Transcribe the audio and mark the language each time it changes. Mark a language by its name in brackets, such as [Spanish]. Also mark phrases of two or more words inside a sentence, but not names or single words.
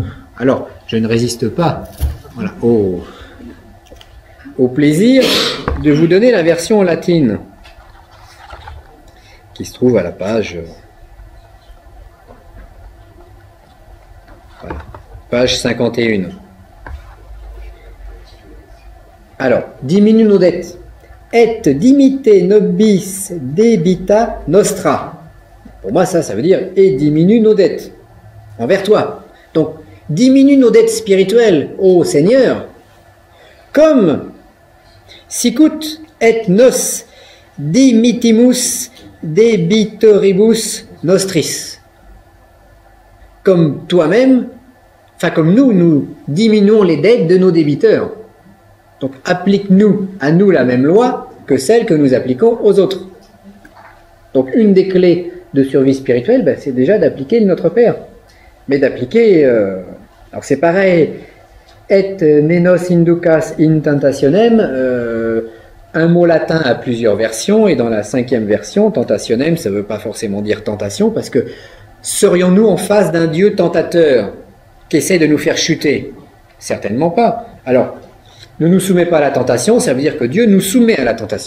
[French] Alors, je ne résiste pas voilà, au plaisir de vous donner la version latine qui se trouve à la page voilà, page 51. Alors, diminue nos dettes. [Latin] Et dimite nobis debita nostra. [French] Pour moi, ça veut dire et diminue nos dettes envers toi. Donc, diminue nos dettes spirituelles, ô Seigneur, comme [Latin] sicut et nos dimitimus debitoribus nostris. [French] Comme toi-même, enfin comme nous diminuons les dettes de nos débiteurs. Donc, applique-nous à nous la même loi que celle que nous appliquons aux autres. Donc, une des clés de survie spirituelle, ben, c'est déjà d'appliquer le Notre Père. Mais d'appliquer... alors c'est pareil, [Latin] et nenos inducas in tentationem, [French] un mot latin a plusieurs versions, et dans la 5e version, tentationem, ça ne veut pas forcément dire tentation, parce que serions-nous en face d'un Dieu tentateur qui essaie de nous faire chuter? Certainement pas. Alors, ne nous soumet pas à la tentation, ça veut dire que Dieu nous soumet à la tentation.